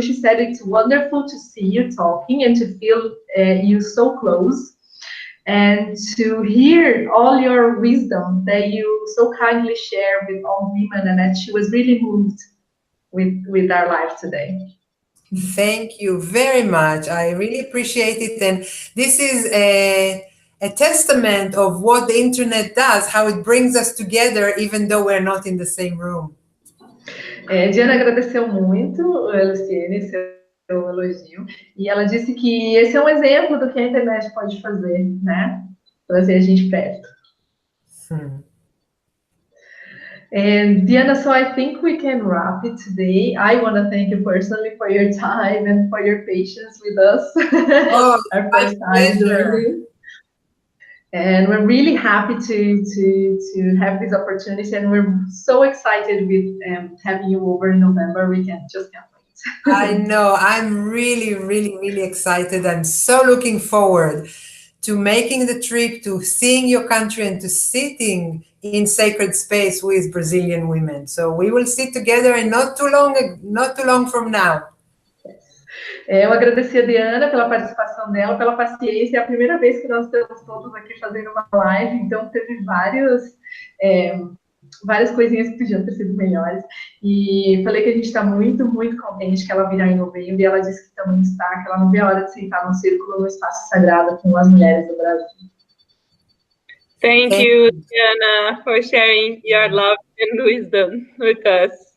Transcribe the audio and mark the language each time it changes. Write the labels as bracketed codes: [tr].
[en] She said it's wonderful to see you talking and to feel you so close and to hear all your wisdom that you so kindly share with all women, and that she was really moved with our life today. Thank you very much. I really appreciate it. And this is a testament of what the internet does, how it brings us together, even though we're not in the same room. [pt] DeAnna agradeceu muito, Luciene, seu elogio, e ela disse que esse é um exemplo do que a internet pode fazer, né? Trazer a gente perto. [en] And DeAnna, so I think we can wrap it today. I want to thank you personally for your time and for your patience with us. Our first time doing. And we're really happy to have this opportunity, and we're so excited with having you over in November. We just can't wait. I know. I'm really, really, really excited. I'm so looking forward to making the trip, to seeing your country, and to sitting in sacred space with Brazilian women. So we will sit together, and not too long from now. [pt] Eu agradeci a DeAnna pela participação dela, pela paciência. É a primeira vez que nós estamos todos aqui fazendo uma live, então teve várias coisinhas que podiam ter sido melhores. E falei que a gente está muito, muito contente que ela virá em novembro, e ela disse que também está, que ela não vê a hora de sentar num círculo, no espaço sagrado com as mulheres do Brasil. [en] Thank you, DeAnna, for sharing your love and wisdom with us.